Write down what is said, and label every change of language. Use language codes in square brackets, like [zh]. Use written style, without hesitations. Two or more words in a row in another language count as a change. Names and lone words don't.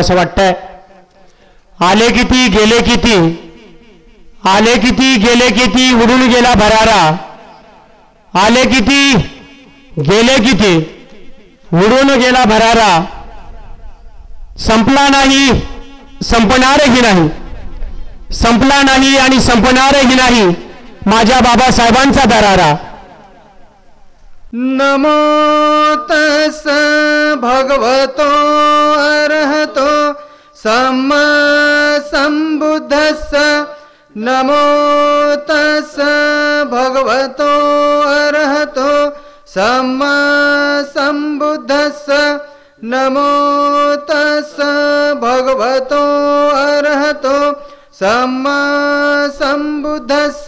[mr] असं वाटतंय, आले किती गेले किती, आले किती गेले किती उडून गेला भरारा, आले किती गेले किती उडून गेला भरारा, संपला नाही संपणारही नाही, संपला नाही आणि संपणारही नाही माझ्या बाबासाहेबांचा दरारा। [pi] नमो तस् भगवतो अरहतो सम्मा सम्बुद्धस्स, नमो तस् भगवतो अरहतो सम्मा सम्बुद्धस्स, नमो तस् भगवतो अरहतो सम्मा सम्बुद्धस्स।